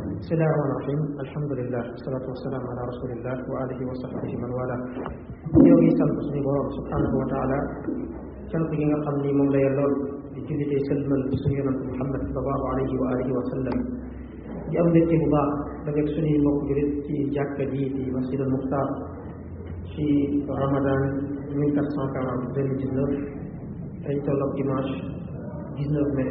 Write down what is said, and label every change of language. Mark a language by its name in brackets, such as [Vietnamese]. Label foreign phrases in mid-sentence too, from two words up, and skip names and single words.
[Arabic] بسم الله الرحمن الرحيم. الحمد لله، والصلاة والسلام على رسول الله وعلى آله وصحبه من والى. [Wolof] ñoo ngi sant suñu borom [Arabic] سبحانه وتعالى [Wolof] sant gi nga xam ni moom la yellool di jullitee sëlmal ci suñu yonante Muhammad [Arabic] صلى الله عليه وعلى آله وسلم. [Wolof] di am mbégte bu baax dajeeg suñuy mbokk julit ci jàkka ji di Masdjid Moukhtar ci Ramadan 1440 2019 ay tolloog dimanche 19 mai.